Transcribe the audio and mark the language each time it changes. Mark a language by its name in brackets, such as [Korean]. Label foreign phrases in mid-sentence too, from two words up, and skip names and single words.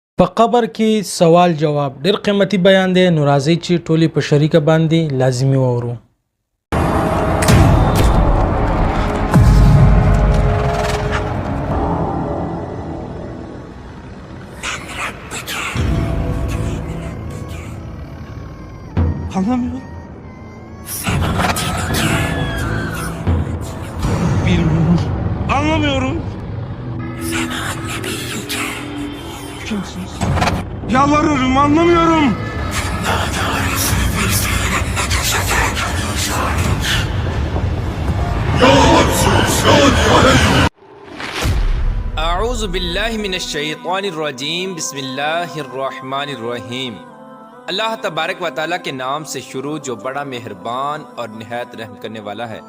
[Pashto] په قبر کې سوال جواب ډېر قیمتي بیان دی، نو راځئ چې ټولې په شریکه باندې لازمي واورو. [Turkish] Anlamıyorum. Bilmiyorum. Anlamıyorum. Kimsiniz? Yalvarırım, anlamıyorum. [Arabic] اعوذ باللہ من الشیطان الرجیم، بسم اللہ الرحمن الرحیم۔ [Urdu] اللہ تبارک و تعالیٰ کے نام سے شروع جو بڑا مہربان اور نہایت رحم کرنے والا ہے۔